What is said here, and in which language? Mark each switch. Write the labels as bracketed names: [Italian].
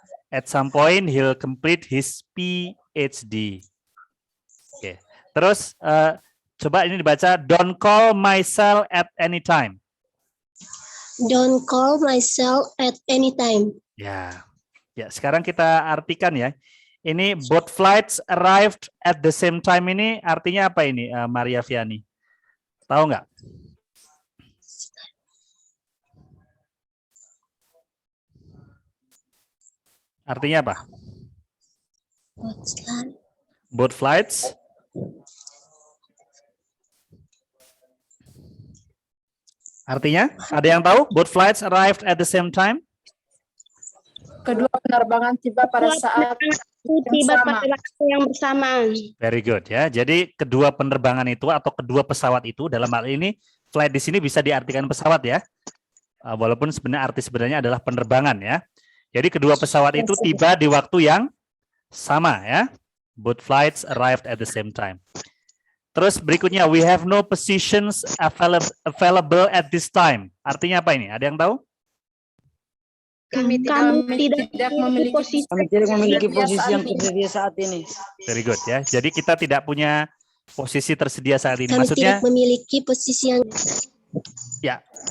[English] At some point he'll complete his PhD. [Indonesian] Oke. Terus coba ini dibaca, [English] don't call myself at any time. Don't call myself at any time. [Indonesian] Ya. Ya, sekarang kita artikan ya. Ini [English] both flights arrived at the same time [Indonesian] ini artinya apa ini, Maria Viani? Tahu nggak? Artinya apa? [English] What's that? Both flights. [Indonesian] Artinya, ada yang tahu? [English] Both flights arrived at the same time. [Indonesian] Kedua penerbangan tiba pada saat Tiba pada waktu yang bersamaan. [English] Very good ya. [Indonesian] Jadi kedua penerbangan itu atau kedua pesawat itu dalam hal ini flight di sini bisa diartikan pesawat ya. Walaupun sebenarnya arti sebenarnya adalah penerbangan ya. Jadi kedua pesawat itu tiba di waktu yang sama ya. [English] Both flights arrived at the same time. [Indonesian] Terus berikutnya, [English] we have no positions available at this time. [Indonesian] Artinya apa ini? Ada yang tahu? kami tidak memiliki posisi. Kami tidak memiliki posisi yang tersedia saat ini. [English] Very good ya. [Indonesian] Jadi kita tidak punya posisi tersedia saat ini. Kami Maksudnya tidak memiliki posisi yang ya.